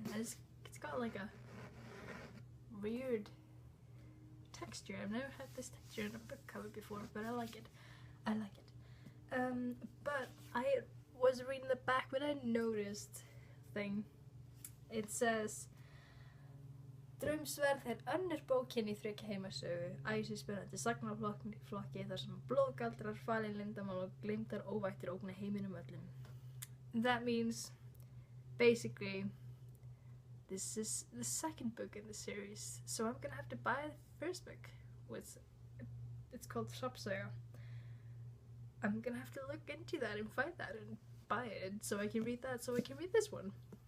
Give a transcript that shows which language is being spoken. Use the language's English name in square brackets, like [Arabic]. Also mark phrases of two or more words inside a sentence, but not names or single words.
[English] It's got like a weird texture. I've never had this texture in a book cover before, but I like it. But I was reading the back when I noticed thing. It says [Icelandic] Draumsverð önnur bókin í þriggja heimasögu, æsispennandi sagnaflokki þar sem blóðgaldrar, falin leyndarmál og gleymdar óvættir ógna heiminum öllum. [English] That means, basically, this is the second book in the series, so I'm gonna have to buy the first book. It's called Hrafnsaga. I'm gonna have to look into that and find that and buy it so I can read that, so I can read this one.